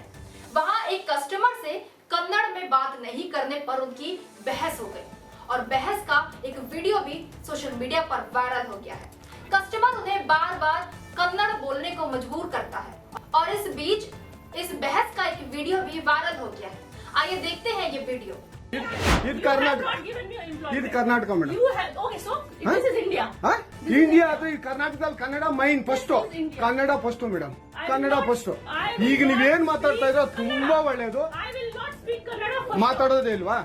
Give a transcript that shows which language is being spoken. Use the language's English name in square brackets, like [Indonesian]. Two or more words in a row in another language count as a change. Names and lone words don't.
[Hindi] वहां एक कस्टमर से कन्नड़ में बात नहीं करने पर उनकी बहस हो गई और बहस का एक वीडियो भी सोशल मीडिया पर वायरल हो गया है। कस्टमर उन्हें बार-बार कन्नड़ बोलने को मजबूर करता है और इस बीच इस बहस का एक वीडियो भी वायरल हो गया है। आइए देखते हैं ये वीडियो। [Kannada] ಇದು ಕರ್ನಾಟಕ ಮೇಡಮ್. ಇಂಡಿಯಾ ಅದು ಈ ಕರ್ನಾಟಕದಲ್ಲಿ ಕನ್ನಡ ಮೈನ್ ಫಸ್ಟ್, ಕನ್ನಡ ಫಸ್ಟ್ ಮೇಡಮ್, ಕನ್ನಡ ಫಸ್ಟ್. ಈಗ ನೀವೇನ್ ಮಾತಾಡ್ತಾ ಇರೋ ತುಂಬಾ ಒಳ್ಳೇದು. ಮಾತಾಡೋದೇ ಇಲ್ವಾ?